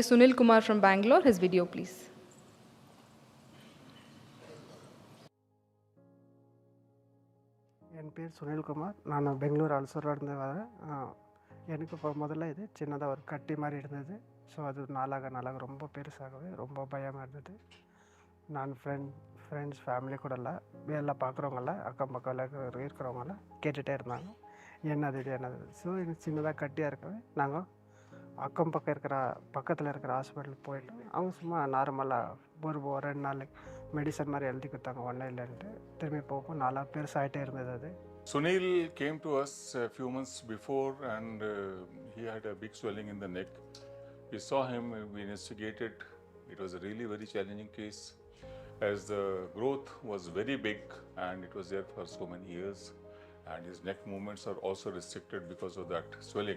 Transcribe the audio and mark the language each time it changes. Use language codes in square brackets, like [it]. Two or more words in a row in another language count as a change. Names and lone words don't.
[en] Sunil Kumar from Bangalore. His video, please. [kn] ನನ್ನ పేరు ಸುನಿಲ್ ಕುಮಾರ್. ನಾನು ಬೆಂಗಳೂರು ಅಲ್ಸೂರ್ನಿಂದ [ta] எனக்கு இப்போ முதல்ல இது சின்னதாக ஒரு கட்டி மாதிரி இருந்தது. ஸோ அது நாளாக ரொம்ப பெருசாகவே ரொம்ப பயமாக இருந்தது. நான் ஃப்ரெண்ட்ஸ் ஃபேமிலி கூட எல்லாம் பார்க்குறவங்கெல்லாம் அக்கம் பக்கம் இருக்கிறவங்கெல்லாம் கேட்டுகிட்டே இருந்தாங்க, என்னது இது என்னது. ஸோ எனக்கு சின்னதாக கட்டியாக இருக்கவே நாங்கள் அக்கம் பக்கத்தில் இருக்கிற ஹாஸ்பிட்டலுக்கு போயிட்டு அவங்க சும்மா நார்மலாக ஒரு 2 நாளைக்கு மெடிசன் மாதிரி எழுதி கொடுத்தாங்க, ஒன்றும் இல்லைன்ட்டு. திரும்பி போகும் நாளாக பெருசாகிட்டே இருந்தது அது. [en] Sunil came to us a few months before, and he had a big swelling in the neck. We saw him, we investigated. It was a really very challenging case, as the growth was very big and it was there for so many years, and his neck movements are also restricted because of that swelling.